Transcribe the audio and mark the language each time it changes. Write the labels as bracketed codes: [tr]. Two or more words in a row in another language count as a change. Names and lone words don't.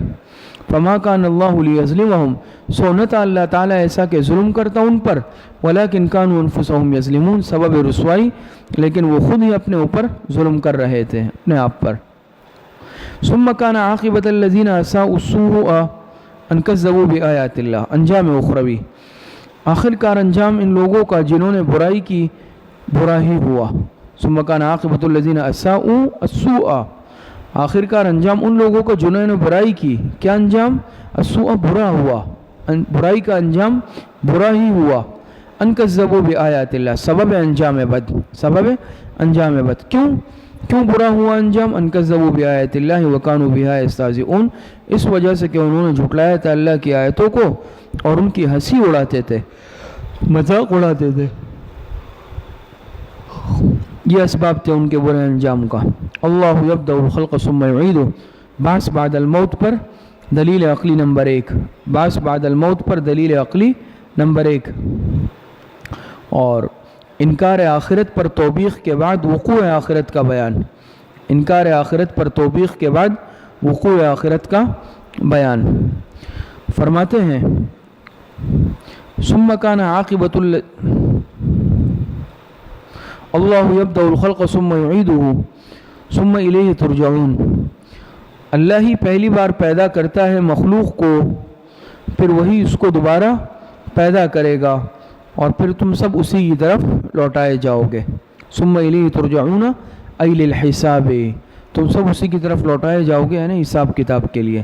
[ar] فما کان اللہ لیظلمہم، [ur] سو نہ تھا اللہ تعالیٰ ایسا کہ ظلم کرتا ان پر، [ar] ولیکن کانوا انفسہم یظلمون، [ur] سبب رسوائی، لیکن وہ خود ہی اپنے اوپر ظلم کر رہے تھے، اپنے آپ پر۔ [ar] ثم کان عاقبۃ الذین اساءوا السوء ان کذبوا بآیات اللہ، [ur] انجام اخروی، آخر کار انجام ان لوگوں کا جنہوں نے برائی کی، برا ہی ہوا۔ [ar] ثم کان عاقبۃ الذین اساءوا السوء، [ur] آخر کار انجام ان لوگوں کو جنہوں نے برائی کی، کیا انجام، السوء، برا ہوا، برائی کا انجام برا ہی ہوا۔ [ar] ان کذبوا بآیات اللہ، [ur] سبب انجام بد، سبب انجام بد، کیوں برا ہوا انجام، [ar] ان کذبوا بآیات اللہ وکانوا بها یستہزئون، [ur] اس وجہ سے کہ انہوں نے جھٹلایا تھا اللہ کی آیتوں کو اور ان کی ہنسی اڑاتے تھے، مذاق اڑاتے تھے، یہ اسباب تھے ان کے برے انجام کا۔ [ar] اللہ یبدأ الخلق ثم یعیدہ، [ur] بعث بعد الموت پر دلیل عقلی نمبر 1، بعث بعد الموت پر دلیل عقلی نمبر 1، اور انکار آخرت پر توبیخ کے بعد وقوع آخرت کا بیان، انکار آخرت پر توبیخ کے بعد وقوع آخرت کا بیان۔ فرماتے ہیں [ar] ثم کان عاقبۃ اللہ یبدأ الخلق ثم یعیدہ ثم الیہ ترجعون، [ur] اللہ ہی پہلی بار پیدا کرتا ہے مخلوق کو، پھر وہی اس کو دوبارہ پیدا کرے گا، اور پھر تم سب اسی کی طرف لوٹائے جاؤ گے۔ [ar] ثم الیہ ترجعون ای للحساب، [ur] تم سب اسی کی طرف لوٹائے جاؤ گے، یعنی حساب کتاب کے لیے۔